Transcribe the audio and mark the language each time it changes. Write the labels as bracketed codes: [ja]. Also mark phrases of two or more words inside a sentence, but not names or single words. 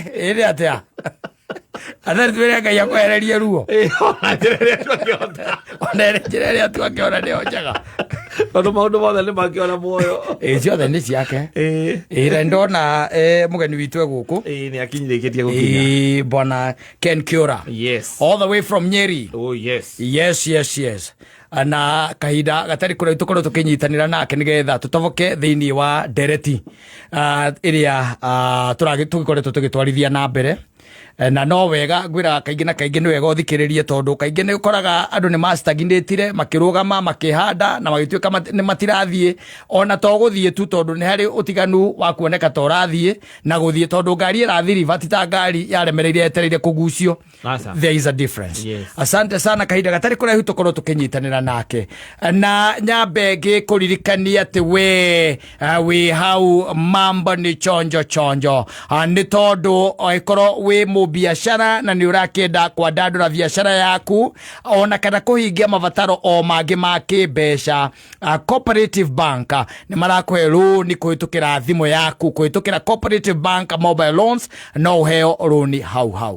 [ki] nĩ atĩa athari twĩre Ngai akwehererie ruo ona njĩra ĩrĩa twakĩona nĩyo njega tondu maundu mothe ni makiona muoyo ciothe ni ciake na ndona mugeni witu guku ni akinyirikitie gukinya bwana Ken Kiora. [en] Yes. All the way from Nyeri. Oh yes. Yes. [ki] Na kahinda gatari kura tukorwo tukinyitanira nake nigetha tutoboke thiini wa ndereti iria turagikoretwo tugitwarithia na mbere na no wega ngwira kaingi na kaingi ni wega uthikiririe tondu kaingi ni ukoraga andu ni mastagnatire makirugama makihanda na magituika ni matirathie ona to guthie tu tondu ni hari utiganu wa kuoneka to rathie na guthie tondu ngari irathiri vatita ngari yaremereire etereire kugucio. [en] There is a difference. Yes. [sw] Asante sana [ki] kahinda gatari kuraihu tukorwo tukinyitanira nake na nyambege kuririkania ati we hau [sw] mambo ni chonjo [ki] ni tondu oikorwo we mu biashara na ni urakenda kwandandura biashara yaku ona kana kuhingia mavataro o mangi ma kimbeca Cooperative Bank ni marakwe loan kuhitukira thimu yaku kuhitukira Cooperative Bank [en] mobile loans [ki] no heo loan hau